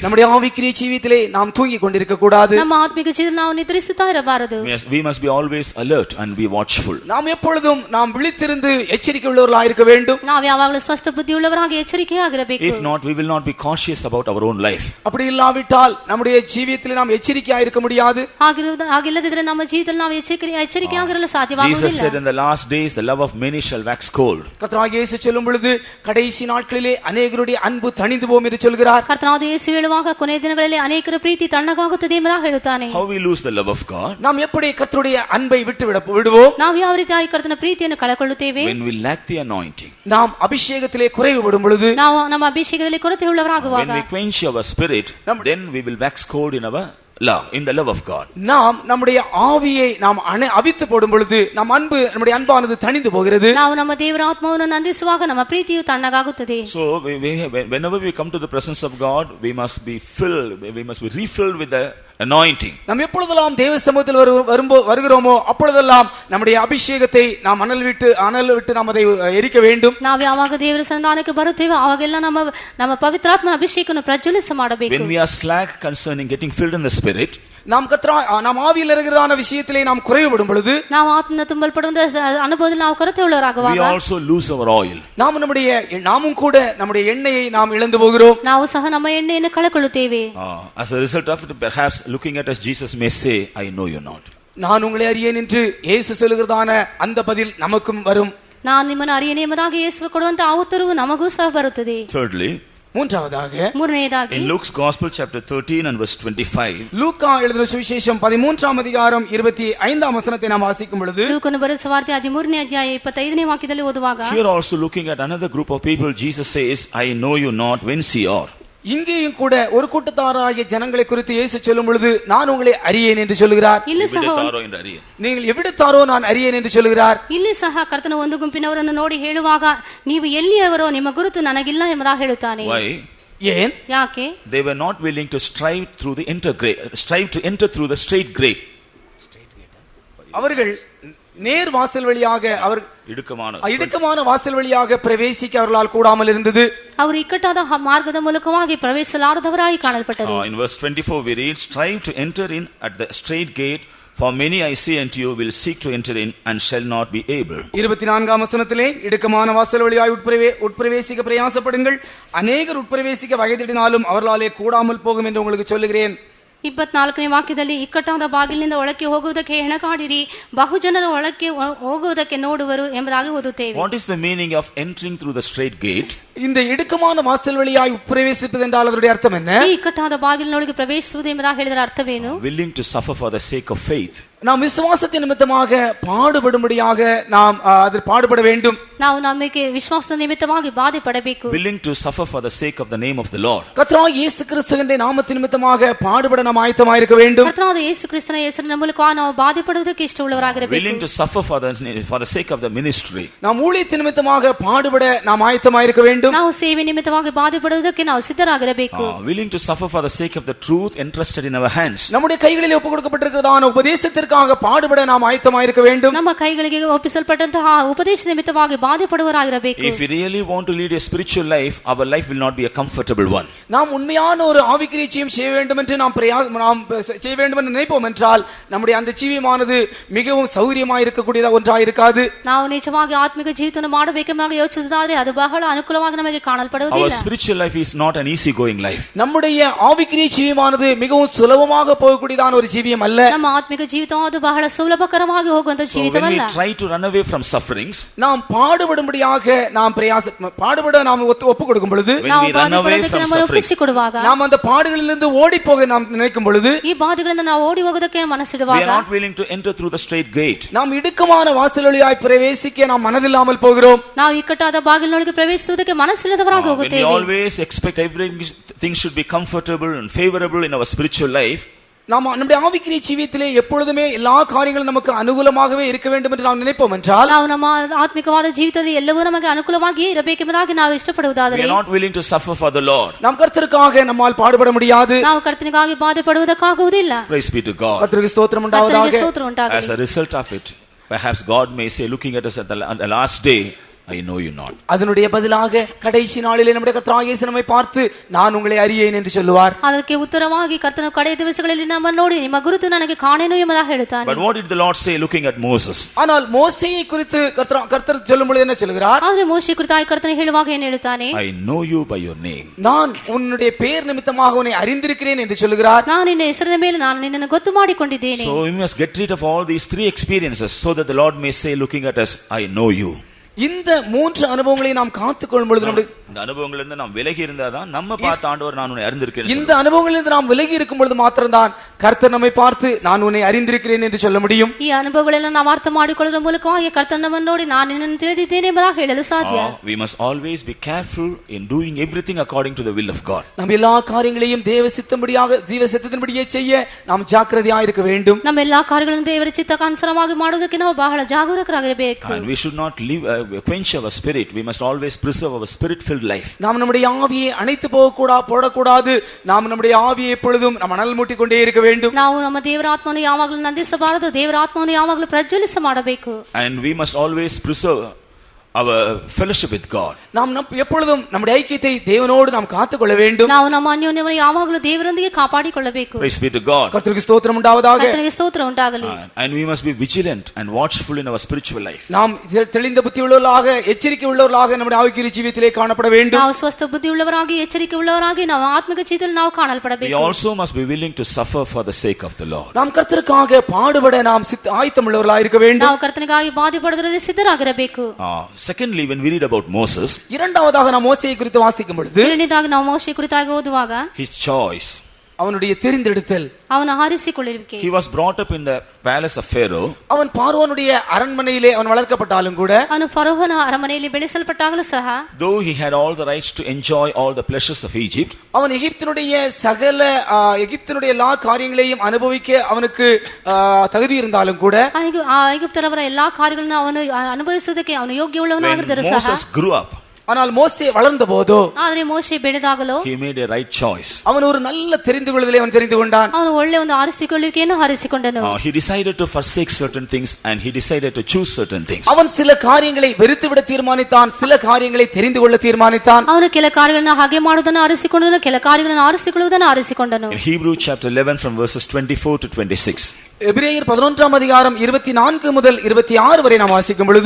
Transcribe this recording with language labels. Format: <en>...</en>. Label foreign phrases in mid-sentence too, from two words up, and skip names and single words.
<ta>நம்முடைய ஆவிக்குரிய ஜீவிதத்திலே நாம் தூங்கிக் கொண்டிருக்க கூடாது.</ta> <kn>ನಮ್ಮ ಆತ್ಮಿಕ ಜೀವಿತದಲ್ಲಿ ನಾವು ನಿದ್ರಿಸುತ್ತಾ ಇರಬಾರದು.</kn> <en>We must be always alert and be watchful.</en> <ta>நாம் எப்பொழுதும் நாம் விழித்திருந்து எச்சரிக்கை உள்ளவர்களாக இருக்க வேண்டும்.</ta> <kn>ನಾವು ಯಾವಾಗಲೂ ಸ್ವಸ್ಥ ಬುದ್ಧಿಯುಳ್ಳವರಾಗಿ ಎಚ್ಚರಿಕೆಯಾಗಿರಬೇಕು.</kn> <en>If not, we will not be cautious about our own life.</en> <ta>அப்படி இல்லாவிட்டால் நம்முடைய ஜீவிதத்திலே நாம் எச்சரிக்கையாக இருக்க முடியாது.</ta> <kn>ಹಾಗಿಲ್ಲದಿದ್ದರೆ ನಮ್ಮ ಜೀವಿತದಲ್ಲಿ ನಾವು ಎಚ್ಚರಿಕೆಯಾಗಿರಲು ಸಾಧ್ಯವಾಗುವುದಿಲ್ಲ.</kn> <en>Jesus said in the last days the love of many shall wax cold.</en> <ta>கர்த்தராகிய இயேசு சொல்லும் பொழுது கடைசி நாட்களிலே अनेகருடைய அன்பு தணிந்து போகும் என்று சொல்கிறார்.</ta> <kn>ಕರ್ತನಾದ ಯೇಸು ಹೇಳುವಾಗ ಕೊನೆಯ ದಿನಗಳಲ್ಲಿ ಅನೇಕರ ಪ್ರೀತಿ ತಣ್ಣಗಾಗುತ್ತದೆ ಎಂಬುದಾಗಿ ಹೇಳುತ್ತಾನೆ.</kn> <en>How we lose the love of God?</en> <ta>நாம் எப்படி கர்த்தருடைய அன்பை விடுவோம்?</ta> <kn>ನಾವು ಯಾವ ರೀತಿಯಾಗಿ ಕರ್ತನ ಪ್ರೀತಿಯನ್ನು ಕಳೆಕೊಳ್ಳುತ್ತೇವೆ?</kn> <en>When we lack the anointing.</en> <ta>நாம் அபிஷேகத்திலே குறைவுபடும் பொழுது,</ta> <kn>ನಾವು ನಮ್ಮ ಅಭಿಷೇಕದಲ್ಲಿ ಕೊರತೆ ಉಳ್ಳವರಾಗುವಾಗ,</kn> <en>when we quench our spirit, then we will wax cold in our love, in the love of God.</en> <ta>நாம் நம்முடைய ஆவியை நாம் அவித்து போடும் பொழுது நம் நம்முடைய அன்பானது தணிந்து போகிறது.</ta> <kn>ನಾವು ನಮ್ಮ ದೇವರ ಆತ್ಮವನ್ನು ನಂದಿಸುವಾಗ ನಮ್ಮ ಪ್ರೀತಿಯು ತಣ್ಣಗಾಗುತ್ತದೆ.</kn> <en>So whenever we come to the presence of God, we must be refilled with the anointing.</en> <ta>நாம் எப்பொழுதெல்லாம் தேவ சமூகத்தில் வருகிறோமோ அப்பொழுதெல்லாம் நம்முடைய அபிஷேகத்தை நாம் அனல் விட்டு நாம் அதை எரிக்க வேண்டும்.</ta> <kn>ನಾವು ಯಾವಾಗ ದೇವರ ಸನ್ನಿಧಾನಕ್ಕೆ ಬರುತ್ತೇವೆ ಆವಾಗೆಲ್ಲ ನಮ್ಮ ಪವಿತ್ರಾತ್ಮ ಅಭಿಷೇಕವನ್ನು ಪ್ರಜ್ವಲಿಸ ಮಾಡಬೇಕು.</kn> <en>When we are slack concerning getting filled in the spirit,</en> <ta>நாம் ஆவியில் இருக்கிறதான விஷயத்திலே நாம் குறைவுபடும் பொழுது,</ta> <kn>ನಾವು ಆತ್ಮನ ತುಂಬಲ್ಪಡುವ ಅನುಭವದಲ್ಲಿ ನಾವು ಕೊರತೆ ಉಳ್ಳವರಾಗುವಾಗ,</kn> <en>we also lose our oil.</en> <ta>நாமும் கூட நம்முடைய எண்ணெயை நாம் இழந்து போகிறோம்.</ta> <kn>ನಾವು ಸಹ ನಮ್ಮ ಎಣ್ಣೆಯನ್ನು ಕಳೆಕೊಳ್ಳುತ್ತೇವೆ.</kn> <en>As a result of it, perhaps looking at us, Jesus may say, I know you not.</en> <ta>நான் உங்களை அறியேன் என்று இயேசு சொல்லுகிறதான அந்த பதில் நமக்கும் வரும்.</ta> <kn>ನಾನು ನಿಮ್ಮನ್ನು அறிಯೇನೆ ಎಂಬುದಾಗಿ ಯೇಸು ಕೊಡುವಂತ ಆ ಉತ್ತರವು ನಮಗೂ ಸಹ ಬರುತ್ತದೆ.</kn> <en>Thirdly,</en> <ta>மூன்றாவதாக</ta> <en>in Luke's Gospel chapter 13 and verse 25,</en> <ta>லூக்கா எழுதின சுவிசேஷம் 13ஆம் அதிகாரம் 25ஆம் வசனத்தை நாம் வாசிக்கும் பொழுது,</ta> <kn>ಲೂಕನು ಬರೆದ ಸುವಾರ್ತೆ 13ನೇ ಅಧ್ಯಾಯ 25ನೇ ವಾಕ್ಯದಲ್ಲಿ ಓದುವಾಗ,</kn> <en>here also looking at another group of people, Jesus says, I know you not, whence ye are.</en> <ta>இங்கேயும் கூட ஒரு கூட்டத்தாராகிய ஜனங்களை குறித்து இயேசு சொல்லும் பொழுது, நான் உங்களை அறியேன் என்று சொல்லுகிறார். நீங்கள் எவ்விடத்தாரோ நான் அறியேன் என்று சொல்லுகிறார்.</ta> <kn>ಇಲ್ಲಿ ಸಹ ಕರ್ತನ ಒಂದು ಗುಂಪಿನವರನ್ನು ನೋಡಿ ಹೇಳುವಾಗ, ನೀವು ಎಲ್ಲಿಯವರೋ ನಿಮ್ಮ ಗುರುತು ನನಗಿಲ್ಲ ಎಂಬುದಾಗಿ ಹೇಳುತ್ತಾನೆ.</kn> <en>Why?</en> <ta>ஏன்?</ta> <kn>ಯಾಕೆ?</kn> <en>They were not willing to strive to enter through the straight gate.</en> <ta>அவர்கள் நேர் வாசல் வழியாக இடுக்கமான வாசல் வழியாக பிரவேசிக்க அவர்களால் கூடாமல் இருந்தது.</ta> <kn>ಅವರು ಇಕ್ಕಟ್ಟಾದ ಮಾರ್ಗದ ಮೂಲಕವಾಗಿ ಪ್ರವೇಶಿಸಲಾರದವರಾಗಿ ಕಾಣಲ್ಪಟ್ಟರು.</kn> <en>In verse 24 we read, strive to enter in at the straight gate, for many I say unto you will seek to enter in and shall not be able.</en> <ta>24ஆம் வசனத்திலே இடுக்கமான வாசல் வழியாய் உட்பிரவேசிக்க பிரயாசப்படுங்கள், அநேகர் உட்பிரவேசிக்க வகைதிடினாலும் அவர்களாலே கூடாமல் போகும் என்று உங்களுக்கு சொல்லுகிறேன்.</ta> <kn>24ನೇ ವಾಕ್ಯದಲ್ಲಿ ಇಕ್ಕಟ್ಟಾದ ಬಾಗಿಲಿನಿಂದ ಒಳಕ್ಕೆ ಹೋಗುವುದಕ್ಕೆ ಹೆಣಗಾಡಿರಿ, ಬಹುಜನರ ಒಳಕ್ಕೆ ಹೋಗುವುದಕ್ಕೆ ನೋಡುವರು ಎಂಬುದಾಗಿ ಓದುತ್ತೇವೆ.</kn> <en>What is the meaning of entering through the straight gate?</en> <ta>இந்த இடுக்கமான வாசல் வழியாய் பிரவேசிப்பது என்றால் அதனுடைய அர்த்தம் என்ன?</ta> <kn>ಈ ಇಕ್ಕಟ್ಟಾದ ಬಾಗಿಲಿನೊಳಗೆ ಪ್ರವೇಶಿಸುವುದು ಎಂಬುದಾಗಿ ಹೇಳಿದರ ಅರ್ಥವೇನು?</kn> <en>Willing to suffer for the sake of faith.</en> <ta>நாம் விசுவாசத்தின் நிமித்தமாக பாடுபடும்படியாக நாம் அதில் பாடுபட வேண்டும்.</ta> <kn>ನಾವು ನಮಗೆ ವಿಶ್ವಾಸದ ನಿಮಿತ್ತವಾಗಿ ಬಾಧೆ ಪಡಬೇಕು.</kn> <en>Willing to suffer for the sake of the name of the Lord.</en> <ta>கர்த்தராகிய இயேசு கிறிஸ்துவின் நாமத்தின் நிமித்தமாக பாடுபட நாம் ஆயத்தமாய் இருக்க வேண்டும்.</ta> <kn>ಕರ್ತನಾದ ಯೇಸು ಕ್ರಿಸ್ತನ ಹೆಸರಿನ ಮೂಲಕ ನಾವು ಬಾಧೆ ಪಡುವುದಕ್ಕೆ ಇಷ್ಟವುಳ್ಳವರಾಗಿರಬೇಕು.</kn> <en>Willing to suffer for the sake of the ministry.</en> <ta>நாம் ஊழியத்தின் நிமித்தமாக பாடுபட நாம் ஆயத்தமாய் இருக்க வேண்டும்.</ta> <kn>ನಾವು ಸೇವೆ ನಿಮಿತ್ತವಾಗಿ ಬಾಧೆ ಪಡುವುದಕ್ಕೆ ನಾವು ಸಿದ್ಧರಾಗಿರಬೇಕು.</kn> <en>Willing to suffer for the sake of the truth entrusted in our hands.</en> <ta>நம்முடைய கைகளில் ஒப்புக்கொடுக்கப்பட்டிருக்கிறதான உபதேசத்திற்காக பாடுபட நாம் ஆயத்தமாய் இருக்க வேண்டும்.</ta> <kn>ನಮ್ಮ ಕೈಗಳಿಗೆ ಒಪ್ಪಿಸಲ್ಪಟ್ಟಂತಹ ಉಪದೇಶ ನಿಮಿತ್ತವಾಗಿ ಬಾಧೆ ಪಡುವವರಾಗಿರಬೇಕು.</kn> <en>If we really want to lead a spiritual life, our life will not be a comfortable one.</en> <ta>நாம் உண்மையான ஒரு ஆவிக்குரிய ஜீவியம் செய்ய வேண்டும் என்று நாம் செய்ய வேண்டும் என்று நினைப்போம் என்றால் நம்முடைய அந்த ஜீவியமானது மிகவும் சௌரியமாய் இருக்கக்கூடியதா ஒன்றாய் இருக்காது.</ta> <kn>ನಾವು ನಿಜವಾಗಿ ಆತ್ಮಿಕ ಜೀವಿತವನ್ನು ಮಾಡಬೇಕೆಂಬ ಯೋಚಿಸಿದರೆ ಅದು ಬಹಳ ಅನುಕೂಲವಾಗಿ ನಮಗೆ ಕಾಣಲ್ಪಡುವುದಿಲ್ಲ.</kn> <en>Our spiritual life is not an easy going life.</en> <ta>நம்முடைய ஆவிக்குரிய ஜீவியமானது மிகவும் சுலபமாக போகக்கூடியதான ஒரு ஜீவியம் அல்ல.</ta> <kn>ನಮ್ಮ ಆತ್ಮಿಕ ಜೀವಿತ ಅದು ಬಹಳ ಸುಲಭಕರವಾಗಿ ಹೋಗುವಂತ ಜೀವಿತವಲ್ಲ.</kn> <en>When we try to run away from sufferings,</en> <ta>நாம் பாடுபடும்படியாக நாம் பாடுபட நாம் ஒப்புக்கொடுக்கும் பொழுது,</ta> <kn>ನಾವು ಬಾಧೆಪಡುವುದಕ್ಕೆ ನಮ್ಮನ್ನು ಒಪ್ಪಿಸಿಕೊಡುವಾಗ,</kn> <ta>நாம் அந்த பாடுகளிலிருந்து ஓடி போக நாம் நினைக்கும் பொழுது,</ta> <kn>ಈ ಬಾಧೆಗಳಿಂದ ನಾವು ಓಡಿ ಹೋಗೋದಕ್ಕೆ ಮನಸ್ಸಿಡುವಾಗ,</kn> <en>we are not willing to enter through the straight gate.</en> <ta>நாம் இடுக்கமான வாசல் வழியாய் பிரவேசிக்க நாம் மனதில்லாமல் போகிறோம்.</ta> <kn>ನಾವು ಇಕ್ಕಟ್ಟಾದ ಬಾಗಿಲಿನೊಳಗೆ ಪ್ರವೇಶಿಸುವುದಕ್ಕೆ ಮನಸ್ಸಿಲ್ಲದವರಾಗಿ ಹೋಗುತ್ತೇವೆ.</kn> <en>We always expect everything should be comfortable and favorable in our spiritual life.</en> <ta>நாம் நம்முடைய ஆவிக்குரிய ஜீவியத்திலே எப்பொழுதுமே எல்லா காரியங்களும் நமக்கு அனுகூலமாகவே இருக்க வேண்டும் என்று நாம் நினைப்போம் என்றால்,</ta> <kn>ನಾವು ನಮ್ಮ ಆತ್ಮಿಕವಾದ ಜೀವಿತದಲ್ಲಿ ಎಲ್ಲವೂ ನಮಗೆ ಅನುಕೂಲವಾಗಿಯೇ ಇರಬೇಕೆಂಬುದಾಗಿ ನಾವು ಇಷ್ಟಪಡುವುದಾದರೆ,</kn> <en>we are not willing to suffer for the Lord.</en> <ta>நாம் கர்த்தருக்காக நம்மால் பாடுபட முடியாது.</ta> <kn>ನಾವು ಕರ್ತನಿಗಾಗಿ ಬಾಧೆ ಪಡುವುದಕ್ಕಾಗುವುದಿಲ್ಲ.</kn> <en>Praise be to God.</en> <ta>கர்த்தருக்கு ஸ்தோத்திரம் உண்டாவதாக.</ta> <en>As a result of it, perhaps God may say, looking at us at the last day, I know you not.</en> <ta>அதனுடைய பதிலாக கடைசி நாளிலே நம்முடைய கர்த்தராகிய இயேசு நம்மை பார்த்து, நான் உங்களை அறியேன் என்று சொல்லுவார்.</ta> <kn>ಅದಕ್ಕೆ ಉತ್ತರವಾಗಿ ಕರ್ತನು ಕಡೆಯ ದಿವಸಗಳಲ್ಲಿ ನಮ್ಮನ್ನು ನೋಡಿ ನಿಮ್ಮ ಗುರುತು ನನಗೆ ಕಾಣೆನು ಎಂಬುದಾಗಿ ಹೇಳುತ್ತಾನೆ.</kn> <en>But what did the Lord say looking at Moses?</en> <ta>ஆனால் மோசேயை குறித்து கர்த்தர் சொல்லும் பொழுது என்ன சொல்கிறார்?</ta> <kn>ಆದರೆ ಮೋಶೆ ಕುರಿತಾಗಿ ಕರ್ತನು ಹೇಳುವಾಗ ಏನು ಹೇಳುತ್ತಾನೆ?</kn> <en>I know you by your name.</en> <ta>நான் உன்னுடைய பெயர் நிமித்தமாக உன்னை அறிந்திருக்கிறேன் என்று சொல்கிறார்.</ta> <kn>ನಾನು ನಿನ್ನ ಹೆಸರಿನ ಮೇಲೆ ನಾನು ನಿನ್ನನ್ನು ಗೊತ್ತು ಮಾಡಿಕೊಂಡಿದ್ದೇನೆ.</kn> <en>So we must get rid of all these three experiences so that the Lord may say, looking at us, I know you.</en> <ta>இந்த மூன்று அனுபவங்களை நாம் காத்துக்கொள்ளும் பொழுது இந்த அனுபவங்களிலிருந்து நாம் விலகி இருந்தாதான் நம்ம பார்த்த ஆண்டவர் நான் உன்னை அறிந்திருக்கிறேன். இந்த அனுபவங்களிலிருந்து நாம் விலகி இருக்கும் பொழுது மாத்திரம்தான் கர்த்தர் நம்மை பார்த்து நான் உன்னை அறிந்திருக்கிறேன் என்று சொல்ல முடியும்.</ta> <kn>ಈ ಅನುಭವಗಳೆಲ್ಲ ನಾವು ಅರ್ಥ ಮಾಡಿಕೊಳ್ಳುವುದರ ಮೂಲಕವಾಗಿ ಕರ್ತನ ನಮ್ಮನ್ನು ನೋಡಿ ನಾನು ನಿನ್ನನ್ನು ತಿಳಿದಿದ್ದೇನೆ ಎಂಬುದಾಗಿ ಹೇಳಲು ಸಾಧ್ಯ.</kn> <en>We must always be careful in doing everything according to the will of God.</en> <ta>நாம் எல்லா காரியங்களையும் தேவ சித்தத்தின்படியே செய்ய நாம் ஜாக்கிரதையாக இருக்க வேண்டும்.</ta> <kn>ನಮ್ಮ ಎಲ್ಲಾ ಕಾರ್ಯಗಳನ್ನು ದೇವರ ಚಿತ್ತಕ್ಕನುಸಾರವಾಗಿ ಮಾಡುವುದಕ್ಕೆ ನಾವು ಬಹಳ ಜಾಗರೂಕರಾಗಿರಬೇಕು.</kn> <en>And we should not quench our spirit. We must always preserve our spirit filled life.</en> <ta>நாம் நம்முடைய ஆவியை அணைத்து போடக்கூடாது. நாம் நம்முடைய ஆவியை எப்பொழுதும் நாம் அனல் மூட்டிக் கொண்டே இருக்க வேண்டும்.</ta> <kn>ನಾವು ನಮ್ಮ ದೇವರ ಆತ್ಮವನ್ನು ಯಾವಾಗಲೂ ನಂದಿಸಬಾರದು, ದೇವರ ಆತ್ಮವನ್ನು ಯಾವಾಗಲೂ ಪ್ರಜ್ವಲಿಸ ಮಾಡಬೇಕು.</kn> <en>And we must always preserve our fellowship with God.</en> <ta>நாம் எப்பொழுதும் நம்முடைய ஐக்கியத்தை தேவனோடு நாம் காத்துக்கொள்ள வேண்டும்.</ta> <kn>ನಾವು ನಮ್ಮ ಅನ್ಯೋನ್ಯವನ್ನು ಯಾವಾಗಲೂ ದೇವರೊಂದಿಗೆ ಕಾಪಾಡಿಕೊಳ್ಳಬೇಕು.</kn> <en>Praise be to God.</en> <ta>கர்த்தருக்கு ஸ்தோத்திரம் உண்டாவதாக.</ta> <kn>ಕರ್ತನಿಗೆ ಸ್ತೋತ್ರ ಉಂಟಾಗಲಿ.</kn> <en>And we must be vigilant and watchful in our spiritual life.</en> <ta>நாம் தெளிந்த புத்தி உள்ளவர்களாக எச்சரிக்கை உள்ளவர்களாக நம்முடைய ஆவிக்குரிய ஜீவியத்திலே காணப்பட வேண்டும்.</ta> <kn>ನಾವು ಸ್ವಸ್ಥ ಬುದ್ಧಿ ಉಳ್ಳವರಾಗಿ ಎಚ್ಚರಿಕೆ ಉಳ್ಳವರಾಗಿ ನಾವು ಆತ್ಮಿಕ ಜೀವಿತದಲ್ಲಿ ನಾವು ಕಾಣಲ್ಪಡಬೇಕು.</kn> <en>We also must be willing to suffer for the sake of the Lord.</en> <ta>நாம் கர்த்தருக்காக பாடுபட நாம் ஆயத்தம் உள்ளவர்களாக இருக்க வேண்டும்.</ta> <kn>ನಾವು ಕರ್ತನಿಗಾಗಿ ಬಾಧೆಪಡುವುದರಲ್ಲಿ ಸಿದ್ಧರಾಗಿರಬೇಕು.</kn> <en>Secondly, when we read about Moses,</en> <ta>இரண்டாவதாக நாம் மோசேயை குறித்து வாசிக்கும் பொழுது</ta> <kn>ಎರಡನೇದಾಗಿ ನಾವು ಮೋಶೆ ಕುರಿತಾಗಿ ಓದುವಾಗ</kn> <en>his choice,</en> <ta>அவனுடைய தெரிந்தெடுத்தல்,</ta> <kn>ಅವನ ಆರಿಸಿಕೊಳ್ಳುವಿಕೆ.</kn> <en>he was brought up in the palace of Pharaoh.</en> <ta>அவன் பார்வோனுடைய அரண்மனையிலே அவன் வளர்க்கப்பட்டாலும் கூட,</ta> <kn>ಅವನು ಫರೋಹನ ಅರಮನೆಯಲ್ಲಿ ಬೆಳೆಸಲ್ಪಟ್ಟಾಗಲೂ ಸಹ,</kn> <en>though he had all the rights to enjoy all the pleasures of Egypt,</en> <ta>அவன் எகிப்தினுடைய எல்லா காரியங்களையும் அனுபவிக்க அவனுக்கு தகுதி இருந்தாலும் கூட,</ta> <kn>ಐಗುಪ್ತರವರ ಎಲ್ಲಾ ಕಾರ್ಯಗಳನ್ನು ಅವನು ಅನುಭವಿಸುವುದಕ್ಕೆ ಅವನು ಯೋಗ್ಯವುಳ್ಳವನಾಗಿದ್ದರೂ</kn> <en>when</en> <kn>ಸಹ,</kn> <en>Moses grew up,</en> <ta>ஆனால் மோசே வளர்ந்த போதோ,</ta> <kn>ಆದರೆ ಮೋಶೆ ಬೆಳೆದಾಗಲೋ</kn> <en>he made a right choice.</en> <ta>அவன் ஒரு நல்ல தெரிந்து கொள்ளுதலை அவன் தெரிந்து கொண்டான்.</ta> <kn>ಅವನು ಒಳ್ಳೆ ಒಂದು ಆರಿಸಿಕೊಳ್ಳುವಿಕೆಯನ್ನು ಆರಿಸಿಕೊಂಡನು.</kn> <en>He decided to forsake certain things and he decided to choose certain things.</en> <ta>அவன் சில காரியங்களை வெறுத்துவிட தீர்மானித்தான், சில காரியங்களை தெரிந்து கொள்ள தீர்மானித்தான்.</ta> <kn>ಅವನು ಕೆಲ ಕಾರ್ಯಗಳನ್ನು ಹಾಗೆ ಮಾಡುವುದನ್ನು ಆರಿಸಿಕೊಂಡನು, ಕೆಲ ಕಾರ್ಯಗಳನ್ನು ಆರಿಸಿಕೊಳ್ಳುವುದನ್ನು ಆರಿಸಿಕೊಂಡನು.</kn> <en>In Hebrew chapter 11 from verses 24 to 26.</en> <ta>எபிரேயர் 11ஆம் அதிகாரம் 24 முதல் 26 வரை நாம் வாசிக்கும் பொழுது,</ta>